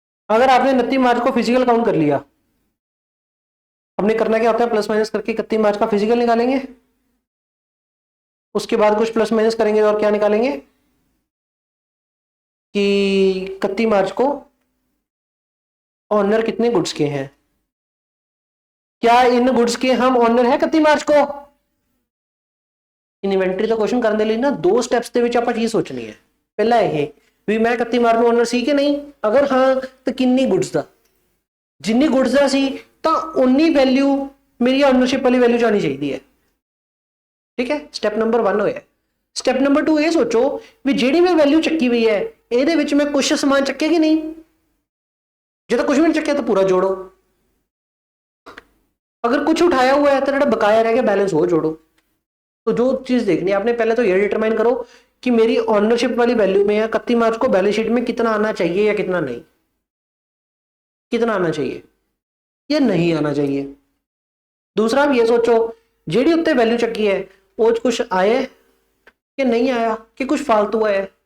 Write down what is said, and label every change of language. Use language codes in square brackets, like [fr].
[hi] अगर आपने 29 मार्च को फिजिकल काउंट कर लिया, हमने करना क्या होता है, प्लस माइनस करके 31 मार्च का फिजिकल निकालेंगे, उसके बाद कुछ प्लस माइनस करेंगे और क्या निकालेंगे कि 31 मार्च को ऑनर कितने गुड्स के हैं। क्या इन गुड्स के हम ऑनर है 31 मार्च को? [pa] इन्वेंटरी ਦਾ क्वेश्चन ਕਰਨ ਦੇ ਲਈ ਨਾ 2 ਸਟੈਪਸ ਦੇ ਵਿੱਚ ਆਪਾਂ ਚੀਜ਼ ਸੋਚਣੀ ਹੈ। ਪਹਿਲਾ ਇਹ ਵੀ ਮੈਂ 31 ਮਾਰਚ ਨੂੰ ਓਨਰ ਸੀ ਕਿ ਨਹੀਂ, ਅਗਰ ਹਾਂ ਤਾਂ ਕਿੰਨੀ ਗੁੱਡਸ ਦਾ, ਜਿੰਨੀ ਗੁੱਡਸ ਦਾ ਸੀ ਤਾਂ ਉਨੀ ਵੈਲਿਊ ਮੇਰੀ ਓਨਰਸ਼ਿਪ ਵਾਲੀ ਵੈਲਿਊ ਜਾਣੀ ਚਾਹੀਦੀ ਹੈ। ਠੀਕ ਹੈ, ਸਟੈਪ ਨੰਬਰ 1 ਹੋਇਆ। ਸਟੈਪ ਨੰਬਰ 2 ਇਹ ਸੋਚੋ ਵੀ ਜਿਹੜੀ ਮੈਂ ਵੈਲਿਊ ਚੱਕੀ ਹੋਈ ਹੈ ਇਹਦੇ ਵਿੱਚ ਮੈਂ ਕੁਝ ਸਮਾਨ ਚੱਕਿਆ ਕਿ ਨਹੀਂ, ਜੇ ਤਾਂ ਕੁਝ ਵੀ ਨਹੀਂ ਚੱਕਿਆ ਤਾਂ ਪੂਰਾ [hi] जोड़ो, अगर कुछ उठाया हुआ है तो जो बकाया रह गया बैलेंस वो जोड़ो। तो जो चीज देखनी है आपने पहले तो ये डिटरमाइन करो कि मेरी ऑनरशिप वाली वैल्यू में या 31 मार्च को बैलेंस शीट में कितना आना चाहिए या कितना नहीं, कितना आना चाहिए या नहीं आना चाहिए। दूसरा आप ये सोचो जेडी उत्ते वैल्यू चकी है वो कुछ आए कि नहीं आया कि कुछ फालतू आया।